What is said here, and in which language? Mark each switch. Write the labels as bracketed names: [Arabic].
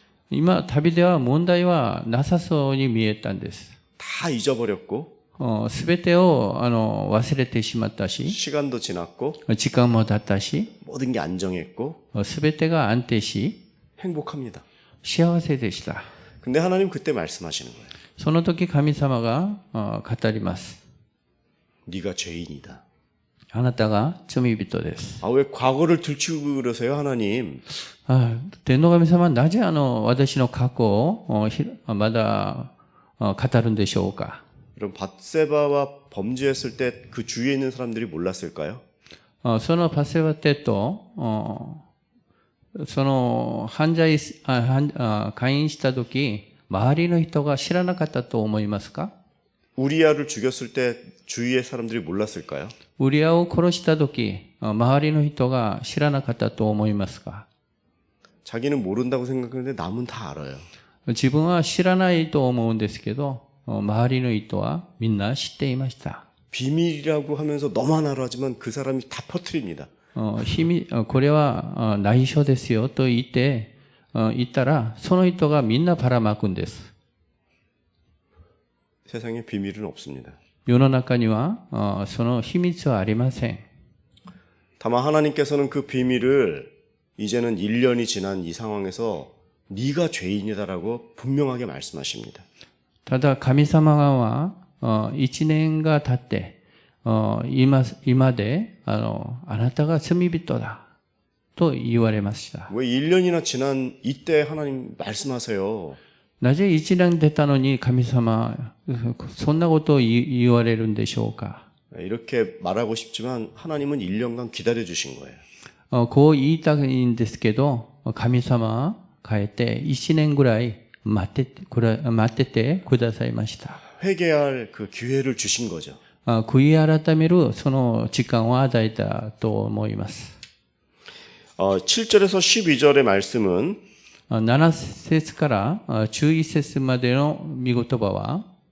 [Japanese] 今、旅では問題はなさそうに見えたんです。 [Korean] 다 잊어버렸고 [Japanese] すべてを忘れてしまったし、 [Korean] 시간도 지났고 [Japanese] 時間も経ったし、 [Korean] 모든 게 안정했고 [Japanese] すべてが安定し、 [Korean] 행복합니다. [Japanese] 幸せでした。 [Korean] 근데 하나님 그때 말씀하시는 거예요. [Japanese] その時神様が語ります。 [Korean] 네가 죄인이다. [Japanese] あなたが罪人です。 [Korean] 왜 과거를 들추고 그러세요, 하나님? [Japanese] 天の神様はなぜ私の過去をまだ語るんでしょうか。 [Korean] 그럼 밧세바와 범죄했을 때 그 주위에 있는 사람들이 몰랐을까요? [Japanese] そのバセバテとその犯罪姦淫した時、周りの人が知らなかったと思いますか？ [Korean] 우리아를 죽였을 때 주위의 사람들이 몰랐을까요? [Japanese] ウリアを殺した時、周りの人が知らなかったと思いますか？ [Korean] 자기는 모른다고 생각하는데 남은 다 알아요. [Japanese] 自分は知らないと思うんですけど、周りの人はみんな知っていました。 [Korean] 비밀이라고 하면서 너만 알아 하지만 그 사람이 다 퍼뜨립니다. [Japanese] これは内緒ですよと言ったら、その人がみんなばらまくんです。 [Korean] 세상에 비밀은 없습니다. [Japanese] 世の中にはその秘密はありません。 [Korean] 다만 하나님께서는 그 비밀을 이제는 1년이 지난 이 상황에서 네가 죄인이다라고 분명하게 말씀하십니다. [Japanese] ただ神様は1年が経って今であなたが罪人だと言われました。 [Korean] 왜 1년이나 지난 이때 하나님 말씀하세요? [Japanese] なぜ1年出たのに神様そんなことを言われるんでしょうか。 [Korean] 이렇게 말하고 싶지만 하나님은 1년간 기다려 주신 거예요. [Japanese] こう言いたいんですけど、神様はかえって1年ぐらい待っててくださいました。 [Korean] 회개할 그 기회를 주신 거죠. [Japanese] 悔い改めるその時間を与えたと思います。 [Korean] 7절에서 12절의 말씀은 [Japanese] 7節から11節までの御言葉は